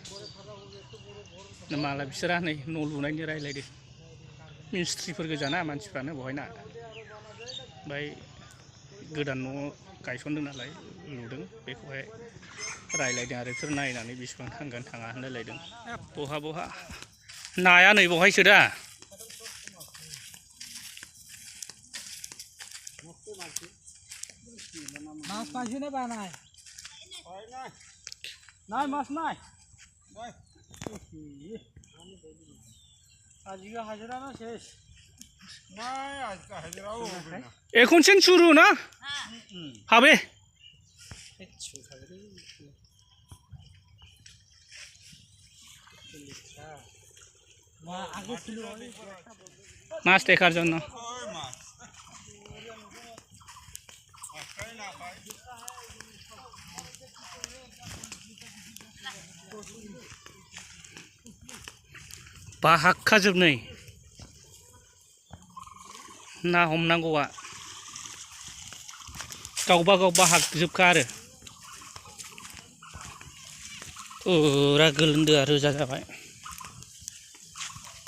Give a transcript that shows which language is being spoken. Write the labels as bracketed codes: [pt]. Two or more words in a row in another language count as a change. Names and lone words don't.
[brx] मालाय बिसोरहा नै न' लुनायनि रायलायदों मिस्ट्रिफोर गोजाना मानसिफ्रानो बहायना ओमफ्राय गोदान न' गायसनदों नालाय लुदों बेखौहाय रायलायदों आरो बिसोर नायनानै बेसेबां थांगोन थाङा होनलायलायदों बहा बहा नाया नै बहायसो दा [bn] মাছ পাইছি নে পা নাই নাই মাছ নাই আজকে হাজিরা না শেষ নাই আজকে হাজিরাও হবে না এখনসেন শুরু না হবে মাছ দেখার জন্য बाहागखाजोबनै [brx] ना हमनांगौआ गावबा गाव बाहागजोबखा आरो फुरा गोलोमदोआ रोजा जाबाय